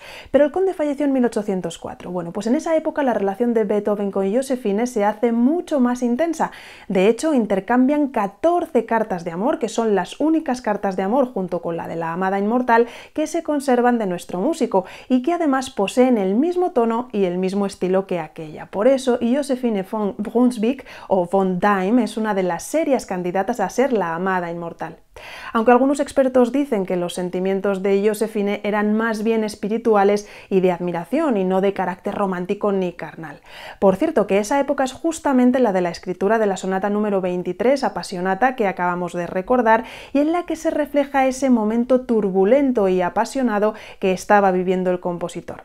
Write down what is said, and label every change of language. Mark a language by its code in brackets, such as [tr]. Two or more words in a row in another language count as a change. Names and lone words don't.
[es] Pero el conde falleció en 1804. Bueno, pues en esa época la relación de Beethoven con Josephine se hace mucho más intensa. De hecho, intercambian 14 cartas de amor, que son las únicas cartas de amor, junto con la de la amada inmortal, que se conservan de nuestro músico y que además poseen el mismo tono y el mismo estilo que aquella. Por eso, Josephine von Brunswick o von Daim es una de las serias candidatas a ser la amada inmortal. Aunque algunos expertos dicen que los sentimientos de Josephine eran más bien espirituales y de admiración y no de carácter romántico ni carnal. Por cierto, que esa época es justamente la de la escritura de la sonata número 23, Appassionata, que acabamos de recordar, y en la que se refleja ese momento turbulento y apasionado que estaba viviendo el compositor.